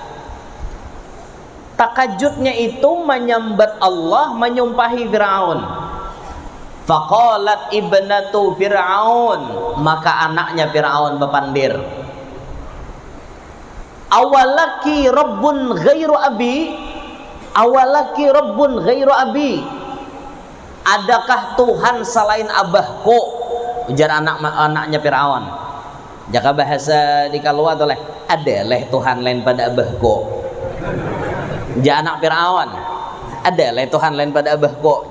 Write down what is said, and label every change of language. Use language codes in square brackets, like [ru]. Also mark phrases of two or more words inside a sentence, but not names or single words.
[bjn] Takajudnya itu menyambat Allah, menyumpahi Fir'aun. [ar] Faqalat ibnatu Fir'aun, [bjn] maka anaknya Fir'aun bepandir. [ar] Awalaki rabbun ghairu abi, awalaki rabbun ghairu abi, [bjn] adakah Tuhan selain abahku? Ujar anaknya Fir'aun. Jaka bahasa di kaluat oleh ada leh Tuhan lain pada abahku. Ja anak Fir'aun, ada leh Tuhan lain pada abahku.